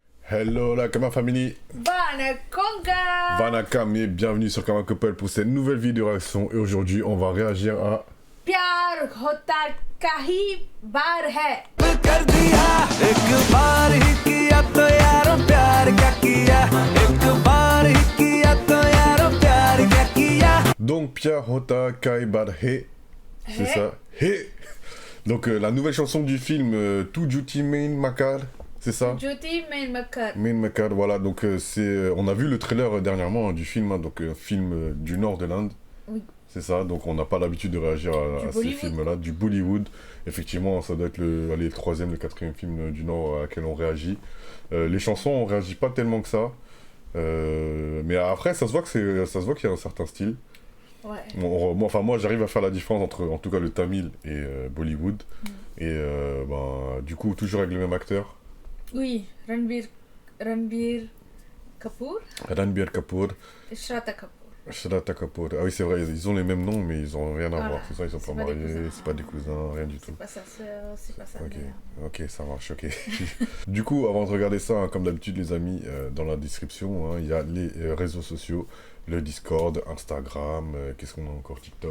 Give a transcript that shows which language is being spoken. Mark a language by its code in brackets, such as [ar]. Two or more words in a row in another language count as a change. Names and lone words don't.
[fr] Hello la Kama Family. Vanakonga. Vanakam et bienvenue sur Kama Couple pour cette nouvelle vidéo réaction. Et aujourd'hui on va réagir à [hi] प्यार होता कहीं बार है कर दिया एक बार ही किया तो यारो प्यार क्या किया एक बार ही किया तो यारो प्यार क्या किया. [fr] donc Pya Hota Kai Bar He. C'est ça. He. Donc la nouvelle chanson du film Tu Juti Main Makar. C'est ça. Juti Main Makar. Main Makar, voilà. Donc on a vu le trailer dernièrement du film, hein, donc un film du nord de l'Inde. Oui. C'est ça, donc on n'a pas l'habitude de réagir à ces films-là, du Bollywood. Effectivement, ça doit être le troisième, le quatrième film du Nord à laquelle on réagit. Les chansons, on réagit pas tellement que ça. Mais après, ça se voit qu'il y a un certain style. Ouais. Moi, j'arrive à faire la différence entre, en tout cas, le Tamil et Bollywood. Et du coup, toujours avec le même acteur. Oui, Ranbir Kapoor. Ranbir Kapoor. Et Shraddha Kapoor. Shraddha Kapoor. Ah oui, c'est vrai, ils ont les mêmes noms, mais ils ont rien à Voilà. voir. C'est ça, ils sont pas mariés, c'est pas des cousins, rien du tout. C'est pas sa sœur, c'est pas sa Ok, mère. ok, ça marche, ok. Du coup, avant de regarder ça, hein, comme d'habitude, les amis, dans la description, hein, il y a les réseaux sociaux, le Discord, Instagram, qu'est-ce qu'on a encore, TikTok.